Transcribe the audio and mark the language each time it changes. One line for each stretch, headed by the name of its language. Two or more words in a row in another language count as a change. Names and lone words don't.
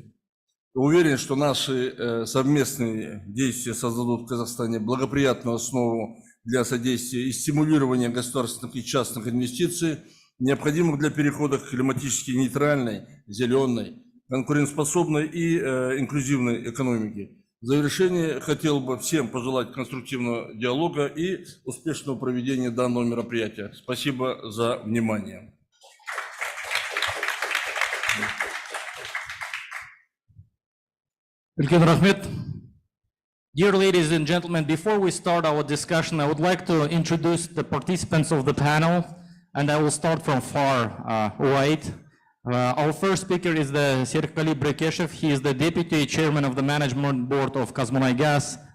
Russian: Уверен, что наши совместные действия создадут в Казахстане благоприятную основу для содействия и стимулирования государственных и частных инвестиций, необходимых для перехода к климатически нейтральной, зеленой, конкурентоспособной и инклюзивной экономике. В завершение хотел бы всем пожелать конструктивного диалога и успешного проведения данного мероприятия. Спасибо за внимание.
Kazakh: Үлкен рахмет.
English: Dear ladies and gentlemen, before we start our discussion, I would like to introduce the participants of the panel, and I will start from far right. Our first speaker is the Serkali Brekeshev. He is the Deputy Chairman of the Management Board of Kazmunaygas.